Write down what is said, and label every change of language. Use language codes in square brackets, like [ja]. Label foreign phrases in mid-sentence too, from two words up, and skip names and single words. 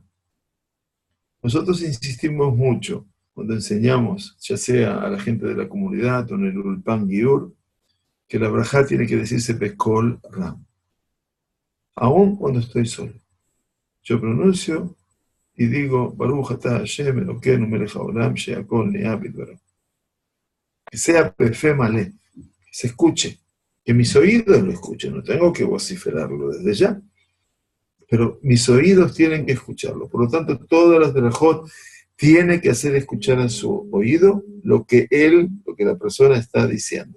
[es] Nosotros insistimos mucho cuando enseñamos, ya sea a la gente de la comunidad o en el [he] אולפן גיור, [es] que la brajá tiene que decirse [he] בקול רם, [es] aún cuando estoy solo. Yo pronuncio y digo, [he] ברוך אתה השם אלוקינו מלך העולם שהכל נהיה בדברו. [es] Que sea [he] בפה מלא, [es] que se escuche, que mis oídos lo escuchen, no tengo que vociferarlo desde ya, pero mis oídos tienen que escucharlo. Por lo tanto, todas las berajot tienen que hacer escuchar en su oído lo que la persona está diciendo.